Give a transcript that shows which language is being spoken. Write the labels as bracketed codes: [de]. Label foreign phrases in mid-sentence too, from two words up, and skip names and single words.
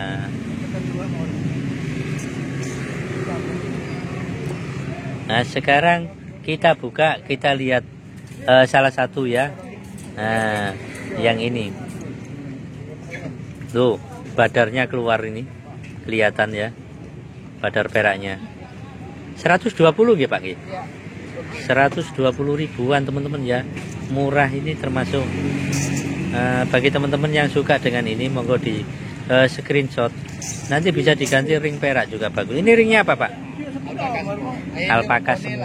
[id] Nah, sekarang kita buka, kita lihat salah satu ya. Nah, yang ini. Tuh, badarnya keluar ini. Kelihatan ya. Badar peraknya 120 nggih Pak nggih. Ya. 120 ribuan teman-teman ya. Murah ini, termasuk bagi teman-teman yang suka dengan ini, monggo di screenshot. Nanti bisa diganti ring perak juga bagus. Ini ringnya apa Pak? Alpaka semua.